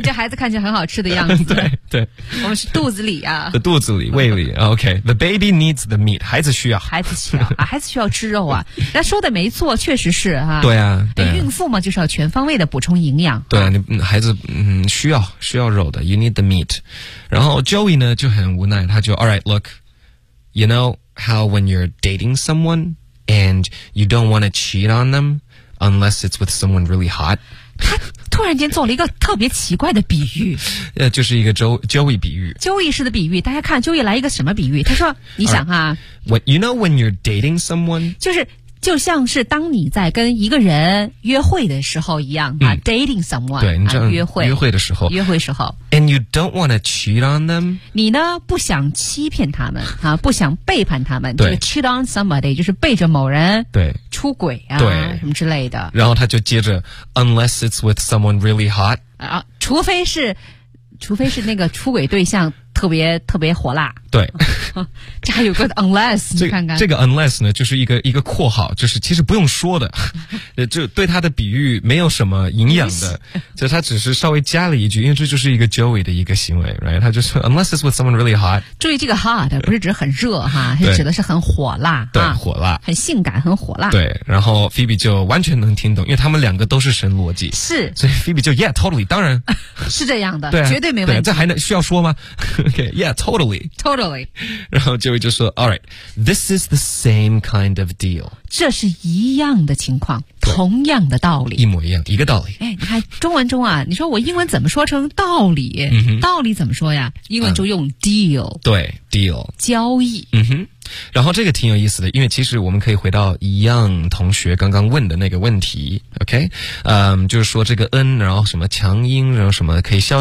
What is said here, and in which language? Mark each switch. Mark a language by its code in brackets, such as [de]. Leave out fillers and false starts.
[zh] 你这孩子看起来很好吃的样子对我们是肚子里啊的肚子里胃里 [en] OK the baby needs the meat [zh] 孩子需要、啊、孩子需要吃肉啊那说的没错确实是啊。对啊，对孕妇嘛就是要全方位的补充营养，对啊，你孩子需要肉的 [en] you need the meat。 [zh] 然后 Joey 呢就很无奈，他就 [en] alright look you knowhow when you're dating someone and you don't want to cheat on them unless it's with someone really hot [zh] 他突然间做了一个特别奇怪的比喻就是一个 Joey 比喻 Joey 式的比喻，大家看 Joey 来一个什么比喻，他说你想啊 [en] what, you know when you're dating someone [zh] 就像是当你在跟一个人约会的时候一样、 [en] dating someone [zh] 对，你知道、约会的时候 [en] and you don't want to cheat on them [zh] 你呢不想欺骗他们、不想背叛他们对、 [en] cheat on somebody [zh] 就是背着某人对出轨啊对什么之类的，然后他就接着 [en] unless it's with someone really hot、 [zh] 除非是那个出轨对象特别火辣，对，这还有个 unless， 你看看这个 unless 呢，就是一个括号，就是其实不用说的，就对他的比喻没有什么营养的，就他只是稍微加了一句，因为这就是一个 Joey 的一个行为 ，right？ 他就说 [en] unless it's with someone really hot， [zh] 注意这个 hot 不是指很热哈，是指的是很火辣，对，啊、火辣，很性感，很火辣，对。然后 Phoebe 就完全能听懂，因为他们两个都是神逻辑，是，所以 Phoebe 就 [en] yeah totally， [zh] 当然是这样的，对、啊，绝对没问题，对，这还能需要说吗？ [en] Okay, yeah, totally. Totally. [zh] 然后 Joey 就说 [en] All right, this is the same kind of deal. [zh] 这是一样的情况，同样的道理。一模一样，一个道理。哎，你看中文中啊，你说我英文怎么说成道理？道理怎么说呀？英文就用 deal。对 ，deal。交易。然后这个挺有意思的，因为其实我们可以回到一样同学刚刚问的那个问题 ，OK， 就是说这个 n， 然后什么强音，然后什么可以消